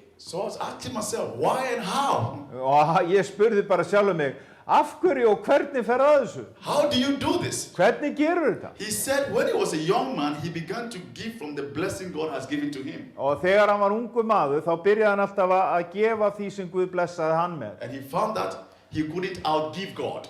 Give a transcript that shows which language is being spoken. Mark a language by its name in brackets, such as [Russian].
[English] So I was asking myself, why and how? [Icelandic] Og ég spurði bara sjálfur mig, af hverju og hvernig fer að þessu? [English] How do you do this? [Icelandic] Hvernig gerur þetta? [English] He said when he was a young man, he began to give from the blessing God has given to him. [Icelandic] Og þegar hann var ungur maður, þá byrjaði hann alltaf að gefa því sem Guð blessaði hann með. [English] And he found that he couldn't outgive God.